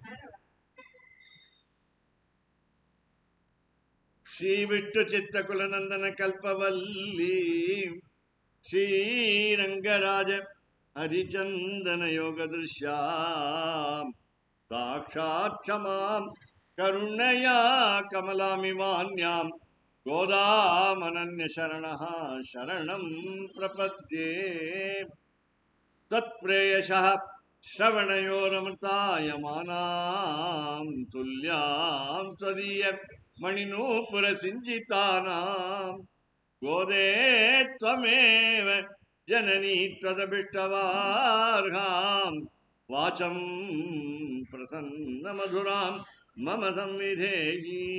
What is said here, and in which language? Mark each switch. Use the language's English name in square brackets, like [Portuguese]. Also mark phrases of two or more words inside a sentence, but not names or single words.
[Sanskrit] श्री विष्णु चित्त कुलनन्दन कल्पवल्लीं श्रीरङ्गराज हरिचन्दन योग दृश्याम् साक्षात्क्षमां करुणया कमलामिवान्याम् गोदामनन्य शरणः शरणं प्रपद्ये. தத்ப்ரேயசः श्रवणयोरमृतायमानां तुल्यां त्वदीय मणिनूपुर सिञ्चितानां गोदे त्वमेव जननी त्वदभिष्टवार्हां वाचं प्रसन्नमधुरां मम संविधेहि.